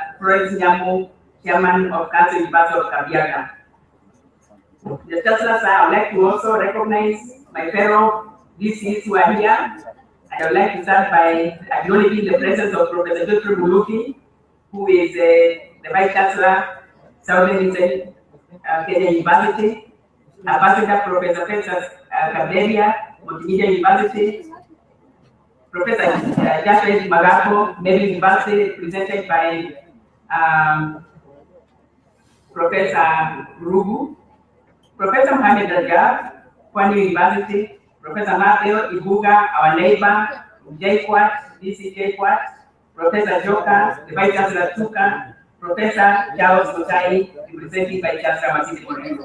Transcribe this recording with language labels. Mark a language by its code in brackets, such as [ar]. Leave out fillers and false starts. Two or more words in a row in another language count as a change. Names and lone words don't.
[en] Florence Nyamu, Chairman of Council University of Kabiaga. The Chancellor, sir, I would like to also recognize my fellow DCs who are here. And I would like to start by acknowledging the presence of Professor Dr. Muluki, who is the Vice Chancellor, Southern Eastern Kenya University, Ambassador Professor Festus Kaberia, Multimedia University, Professor Jafet Magapo, Navy University, presented by Professor Rugu, Professor Mohamed Rajab, Kwani University, Professor Mateo Ibuga, our neighbor, JQuat, DC JQuat, Professor Joka, the Vice Chancellor Tuka, Professor Charles Mutai, representing Vice Chancellor Masisi Korea.